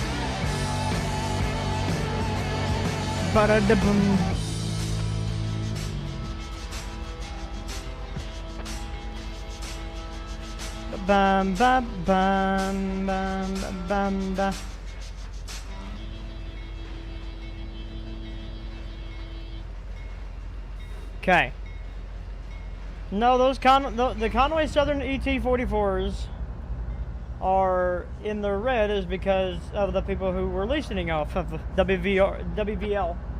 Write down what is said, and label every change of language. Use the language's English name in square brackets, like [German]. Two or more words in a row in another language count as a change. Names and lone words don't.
[English] Ba-da-da-boom. Bam bam bam bam bam bam. Okay. No, those the Conway Southern ET44s are in the red is because of the people who were listening off of WVLW.